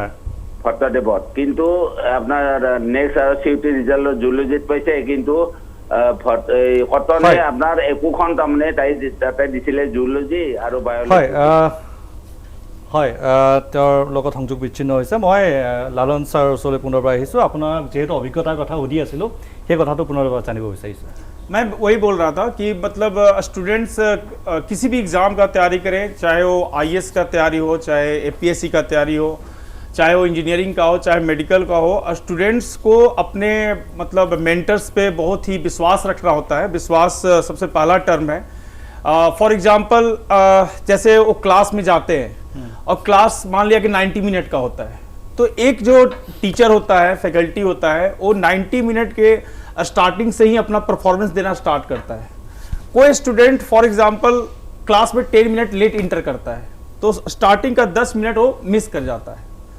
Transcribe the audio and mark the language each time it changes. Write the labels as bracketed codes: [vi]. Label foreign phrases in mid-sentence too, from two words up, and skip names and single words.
[as] ভট্টদেৱত কিন্তু আপোনাৰ নেক্সট আৰু সিউটি ৰিজাল্টত জুলজিত পাইছে কিন্তু কটনে আপোনাৰ একোখন তাৰমানে তাতে দিছিলে জুলজি আৰু বায়'লজি হয় তেওঁৰ লগত সংযোগ বিচ্ছিন্ন হৈছে মই লালন ছাৰৰ ওচৰলৈ পুনৰবাৰ আহিছোঁ আপোনাক যেহেতু অভিজ্ঞতাৰ কথা সুধি আছিলোঁ সেই কথাটো পুনৰবাৰ জানিব বিচাৰিছোঁ [hi] मैं वही बोल रहा था कि मतलब स्टूडेंट्स किसी भी एग्ज़ाम का तैयारी करें चाहे वो IAS का तैयारी हो चाहे APSC का तैयारी हो चाहे वो इंजीनियरिंग का हो चाहे मेडिकल का हो स्टूडेंट्स को अपने मतलब मेंटर्स पे बहुत ही विश्वास रखना होता है विश्वास सबसे पहला टर्म है [en] for example [hi] जैसे वो क्लास में जाते हैं और क्लास मान लिया कि 90 मिनट का होता है तो एक जो टीचर होता है फैकल्टी होता है वो 90 मिनट के स्टार्टिंग से ही अपना परफॉर्मेंस देना स्टार्ट करता है कोई स्टूडेंट [en] for example [hi] क्लास में 10 मिनट लेट इंटर करता है तो स्टार्टिंग का 10 मिनट वो मिस कर जाता है